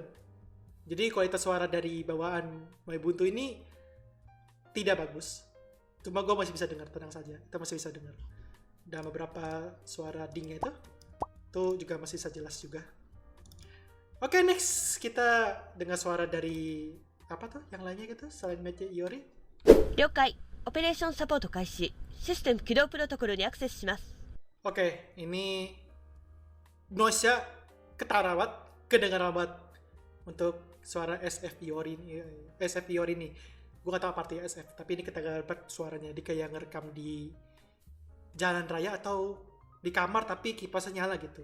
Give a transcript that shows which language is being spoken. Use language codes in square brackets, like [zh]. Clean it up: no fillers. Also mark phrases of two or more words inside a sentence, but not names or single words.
[id] Jadi kualitas suara dari bawaan Ubuntu ini tidak bagus. Cuma gue masih bisa dengar, tenang saja. Kita masih bisa dengar. Dan beberapa suara dingnya itu juga masih bisa jelas juga. Oke, next kita dengar suara dari apa tuh yang lainnya gitu selain Maid Iori. [ja] 了解。オペレーションサポート開始。システム起動プロトコルにアクセスします。 [id] Oke, ini noise-nya kedengaran banget untuk suara SF Iori ini. Gue gak tau apa artinya SF, tapi ini kedengaran banget suaranya. Dia kayak ngerekam di jalan raya atau di kamar tapi kipasnya nyala gitu.